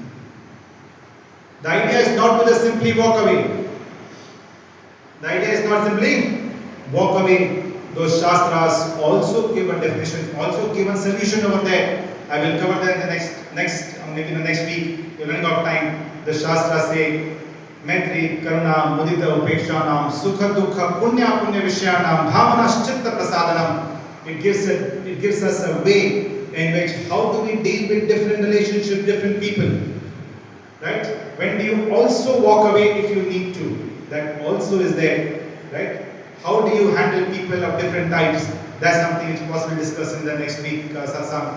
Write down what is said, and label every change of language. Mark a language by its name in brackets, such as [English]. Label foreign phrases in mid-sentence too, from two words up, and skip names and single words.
[English] The idea is not to just simply walk away. The idea is not simply walk away. Those Shastras also give a definition, also give a solution over there. I will cover that in the maybe in the next week. We're running out of time. The Shastras say, [Sanskrit] Maitri, Karuna, Mudita, Upekshanam, Sukha, Dukha, Punya, Punya Vishyanam, Bhavanas, Chitta Prasadanam. [English] It gives us a way in which how do we deal with different relationships, different people. Right? When do you also walk away if you need to? That also is there. Right? How do you handle people of different types? That's something which possibly discuss in the next week, Satsang.